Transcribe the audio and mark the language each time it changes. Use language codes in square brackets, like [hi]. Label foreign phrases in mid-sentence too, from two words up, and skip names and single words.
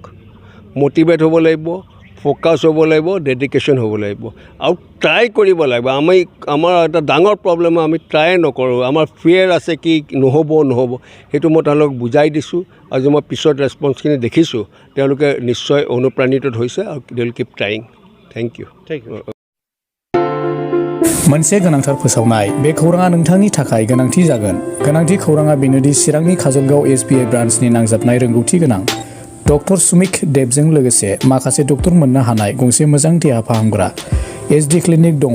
[as] মটিভেট হ'ব লাগিব, ফ'কাছ হ'ব লাগিব, ডেডিকেশ্যন হ'ব লাগিব আৰু ট্ৰাই কৰিব লাগিব। আমাৰ এটা ডাঙৰ প্ৰব্লেম আমি ট্ৰাই নকৰোঁ। আমাৰ ফিয়াৰ আছে কি নহ'ব সেইটো মই তেওঁলোকক বুজাই দিছোঁ। আজি মই পিছত ৰেছপন্সখিনি দেখিছোঁ তেওঁলোকে নিশ্চয় অনুপ্ৰাণিত হৈছে আৰু [en] they will keep trying. thank you. [brx] मोनसे गोनांथार फोसावनाय बे खौराङा नोंथांनि थाखाय गोनांथि जागोन। गोनांथि खौराङा बेनोदि चिरांनि काजलगाव SBI ब्रान्चनि नांजाबनाय रोंगौथि गोनां डक्टर सुमिक देबजों लोगोसे माखासे डक्टर मोननो हानाय गंसे मोजां देहा फाहामग्रा SD क्लिनिक दङ।